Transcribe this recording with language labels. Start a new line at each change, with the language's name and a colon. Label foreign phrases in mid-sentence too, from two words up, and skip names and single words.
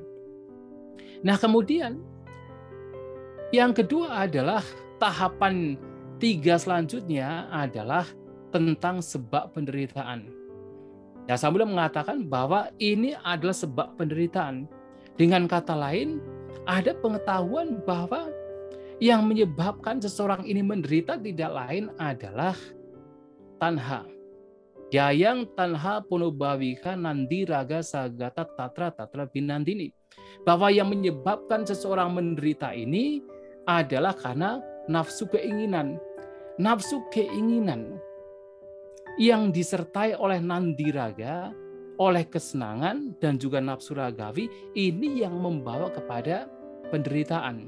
Indonesian: Nah, kemudian yang kedua adalah tahapan 3 selanjutnya adalah tentang sebab penderitaan. Ya, Sang Buddha mengatakan bahwa ini adalah sebab penderitaan. Dengan kata lain, ada pengetahuan bahwa yang menyebabkan seseorang ini menderita tidak lain adalah tanha.
Pali: Jayang tanha punubawika nandi raga sagata tatra binandini.
Indonesian: Bahwa yang menyebabkan seseorang menderita ini adalah karena nafsu keinginan. Nafsu keinginan yang disertai oleh
Pali: nandi raga,
Indonesian: oleh kesenangan dan juga nafsu ragawi, ini yang membawa kepada penderitaan.